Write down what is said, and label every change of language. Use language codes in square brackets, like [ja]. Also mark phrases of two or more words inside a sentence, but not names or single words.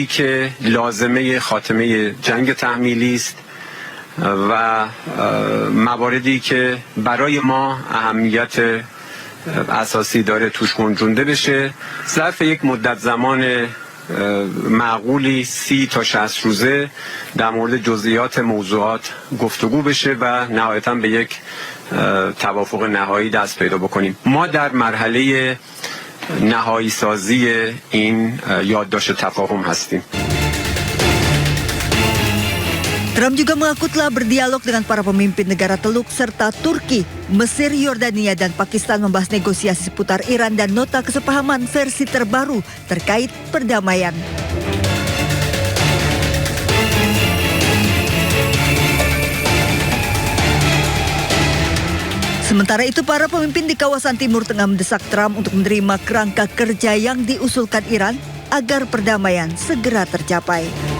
[fa] که لازمه خاتمه جنگ تحمیلی است و مواردی که برای ما اهمیت اساسی داره توش گنجونده بشه ظرف یک مدت زمان معقولی 30 تا 60 روزه در مورد جزئیات موضوعات گفتگو بشه و نهایتاً به یک توافق نهایی دست پیدا بکنیم. ما در مرحله نهایی سازی این یادداشت تفاهم هستیم. [id] Trump juga mengaku telah berdialog dengan para pemimpin negara Teluk serta Turki, Mesir, Yordania, dan Pakistan membahas negosiasi seputar Iran dan nota kesepahaman versi terbaru terkait perdamaian. Sementara itu, para pemimpin di kawasan Timur Tengah mendesak Trump untuk menerima kerangka kerja yang diusulkan Iran agar perdamaian segera tercapai.